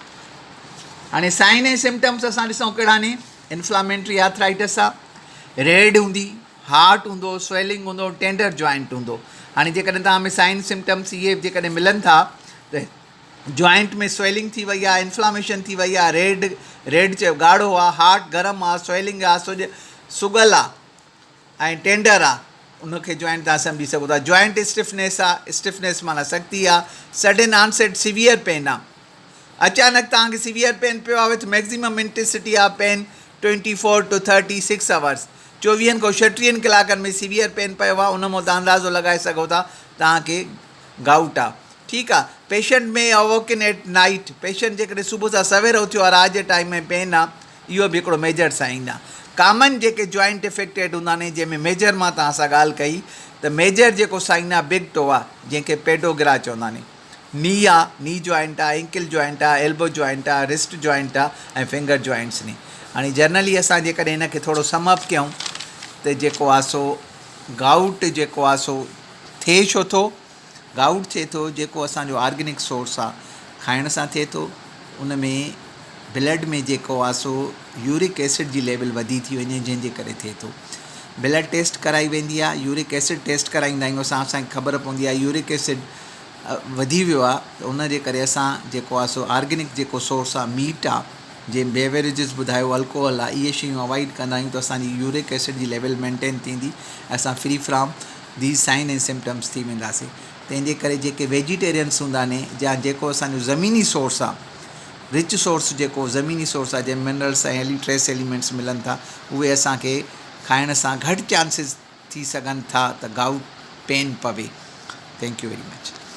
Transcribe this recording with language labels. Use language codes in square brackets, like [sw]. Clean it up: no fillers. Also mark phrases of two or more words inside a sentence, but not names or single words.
[sd] हाणे साइन ऐं सिम्टम्स असां ॾिसूं कहिड़ा आहिनि. [en] inflammatory arthritis [sd] आहे, रेड हूंदी, हार्ट हूंदो, स्वेलिंग हूंदो, [en] tender joint [sd] हूंदो. हाणे जेकॾहिं तव्हां में [en] sign symptoms [sd] इहे जेकॾहिं मिलनि था त जॉइंट में स्वेलिंग थी वई आहे, इंफ्लामेशन थी वई आहे, रेड चयो ॻाढ़ो आहे, हार्ट गरम आहे, स्वेलिंग आहे, सुगल आहे ऐं टेंडर आहे, उनखे जॉइंट तव्हां सम्झी सघो था. [en] joint stiffness [sd] आहे, स्टिफनेस माना सख़्ती आहे. [en] sudden onset severe pain [sd] आहे, अचानक तव्हांखे [en] severe pain [sd] पियो आहे [en] with maximum intensity of pain 24 to 36 hours. [sd] 24 खां 36 कलाकनि में [en] severe pain [sd] पियो आहे, उन मां तव्हां अंदाज़ो लॻाए सघो था तव्हांखे गाउट आहे. ठीकु आहे. पेशेंट में [en] awoken at night, [sd] पेशेंट जेकॾहिं सुबुह सां सवेर उथियो आहे, राति जे टाइम में पेन आहे, इहो बि हिकिड़ो [en] major sign [sd] आहे. कॉमन जेके [en] joint affected [sd] हूंदा आहिनि, जंहिंमें मेजर मां तव्हां सां ॻाल्हि कई त मेजर जेको साइन आहे [en] big toe [sd] आहे, जंहिंखे पेडोग्रा चवंदा आहिनि. [en] knee आहे, knee joint आहे, ankle joint आहे, elbow joint आहे, wrist joint आहे ऐं finger joints knee. [sd] हाणे जनरली असां जेकॾहिं हिनखे थोरो समअप कयूं त जेको आहे सो गाउट जेको आहे सो थिए छो थो? गाउट थिए थो जेको असांजो [en] organic source [sd] आहे, खाइण सां थिए थो. उन में ब्लड में जेको आहे सो [en] uric acid [sd] जी लेवल वधी थी वञे, जंहिंजे करे थिए थो. [en] blood test [sd] कराई वेंदी आहे, [en] uric acid test [sd] कराईंदा आहियूं असां, असांखे ख़बर पवंदी आहे [en] uric acid [sd] वधी वियो आहे, त उनजे करे असां जेको आहे सो ऑर्गेनिक जेको सोर्स आहे, मीट आहे, जीअं बेवरेजिस ॿुधायो, अल्कोहल आहे, इहे शयूं अवॉइड कंदा आहियूं त असांजी [en] uric acid [sd] जी [en] level maintain [sd] थींदी, असां [en] free from these sign [sd] ऐं सिम्टम्स थी वेंदासीं. तंहिंजे करे जेके वेजिटेरियन्स हूंदा आहिनि, या जेको असांजो ज़मीनी सोर्स आहे, [en] rich source [sd] जेको ज़मीनी सोर्स आहे, जंहिं मिनरल्स ऐं [en] trace elements [sd] मिलनि था, उहे असांखे खाइण सां घटि चांसिस थी सघनि था त [en] gout pain [sd] पवे. [en] thank you very much.